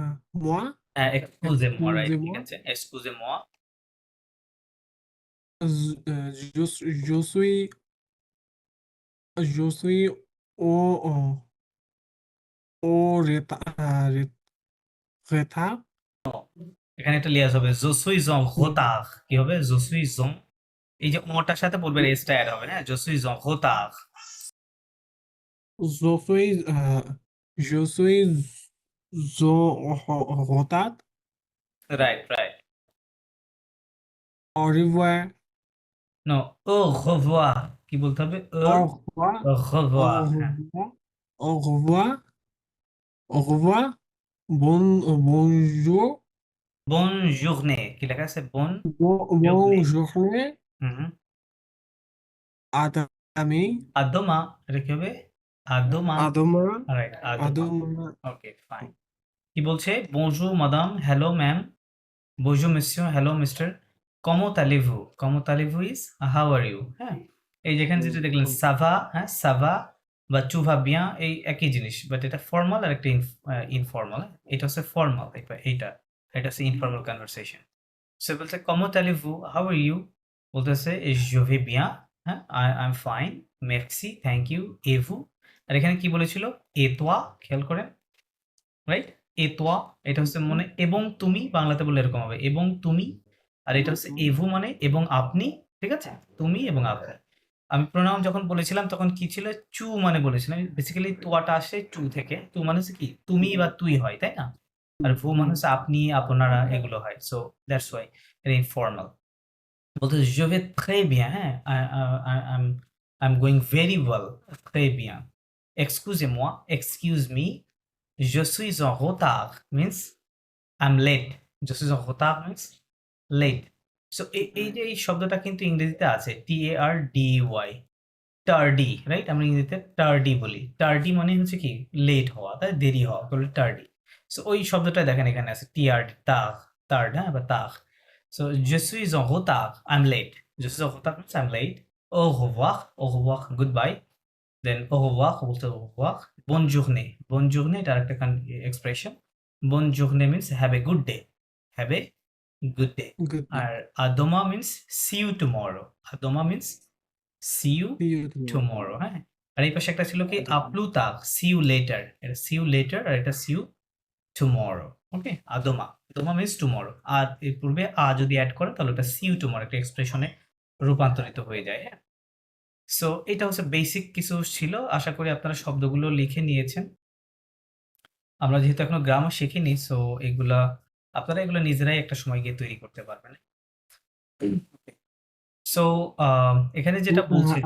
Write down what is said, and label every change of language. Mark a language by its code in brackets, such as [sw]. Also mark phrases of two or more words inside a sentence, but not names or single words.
[fr] Excusez-moi, right? ঠিক Excusez-moi. [bn] আছে, excusez-moi. [fr] Je suis au retard. [bn] এখানে একটা লিয়াজ হবে, [fr] je suis en retard। [bn] কি হবে? [fr] je suis en, [bn] এই যে ওটার সাথে পূর্বের এসটা অ্যাড হবে, হ্যাঁ? [fr] je suis en retard। Je suis au retard. [en] right, right. [fr] Au revoir. নো, au revoir, [bn] কি বলতে হবে? [fr] Au revoir. au Au revoir, হ্যাঁ। revoir. Au revoir. Au revoir. Bonjour. bonne journée, [bn] কি লেখা আছে? [fr] bonne Bonne journée। journée. হুম, [bn] À আমি আদমা, এটা কি হবে? আদমা, আদমা রাইট, আদমা। আদমা [en] okay, fine. [bn] কি বলছে? [fr] bonjour madame, [en] hello ma'am, [fr] bonjour monsieur, [en] hello mister, [fr] comment allez-vous, comment allez-vous [en] is how are you. [bn] হ্যাঁ, এই যেখানে যেটা দেখলেন সাভা, হ্যাঁ সাভা বা [fr] tu vas bien, [bn] এই একই জিনিস, বাট এটা ফর্মাল আর একটা ইনফর্মাল। এটা হচ্ছে ফর্মাল, এইটা এটা হচ্ছে [en] informal conversation. [bn] সে বলছে [fr] comment allez-vous, [en] how are you, [bn] বলতেছে [fr] je vais bien, [bn] হ্যাঁ [en] I am fine, [bn] মেরসি, [en] thank you, [bn] এভু। আর এখানে কি বলেছিল? [fr] et toi, [bn] খেয়াল করেন, রাইট? [fr] et toi, [bn] এটা হচ্ছে মানে এবং তুমি, বাংলাতে বললে এরকম হবে এবং তুমি। আর এটা হচ্ছে এভু মানে এবং আপনি, ঠিক আছে? তুমি এবং আপনি। আমি প্রোনাউন যখন বলেছিলাম তখন কি ছিল? চু মানে বলেছিলাম। বেসিক্যালি তোয়াটা আসে চু থেকে। তু মানে হচ্ছে কি তুমি বা তুই হয়, তাই না? আর ভু মানে হচ্ছে আপনি, আপনারা, এগুলো হয়। [en] so that's why [bn] এটা ইনফর্মাল। বলতেছে [fr] je vais très bien, [bn] হ্যাঁ? [en] I'm going very well, [fr] très bien. Excusez-moi, [en] excuse me, [fr] je suis en retard [en] means I'm late. [fr] Je suis en retard [en] means late. [bn] So এই যে এই শব্দটা কিন্তু ইংরেজিতে আছে, TARDY, টার্ডি, রাইট? আমরা ইংরেজিতে টার্ডি বলি। টার্ডি মানে হচ্ছে কি লেট হওয়া, তাই দেরি হওয়া, বলে টার্ডি। সো ওই শব্দটা দেখেন এখানে আছে টিআরডি, তার, তার্ড, হ্যাঁ, বা তার। [fr] সো je suis en retard, [en] I'm late. [fr] Je suis en retard [en] means I'm late. [fr] Au revoir, [en] goodbye. Then [fr] au revoir বলতে au revoir. Bonne journée, bonne journée [bn] এটা আরেকটা এক্সপ্রেশন। [fr] Bonne journée [en] means have a good day. Have a good day. good [bn] আর আদমা [en] means see you tomorrow. [bn] আদমা [en] means see you tomorrow, [bn] হ্যাঁ? আর এই পাশে একটা ছিল কি আপলুতাক, [en] see you later, এটা see you later [bn] আর এটা [en] see you tomorrow। [bn] ওকে, আদমা, আদমা [en] means tomorrow. [bn] আর এর পূর্বে যদি অ্যাড করে তাহলে ওটা [en] see you tomorrow [bn] একটা এক্সপ্রেশনে রূপান্তরিত হয়ে যায়, হ্যাঁ? সো এটা হচ্ছে বেসিক কিছু ছিল। আশা করি আপনারা শব্দগুলো লিখে নিয়েছেন। আমরা যেহেতু এখনো গ্রামার শিখিনি, সো এগুলা আপনারা এগুলো নিজেরাই একটা সময় গিয়ে তৈরি করতে পারবেন। সো এখানে যেটা বলছে যে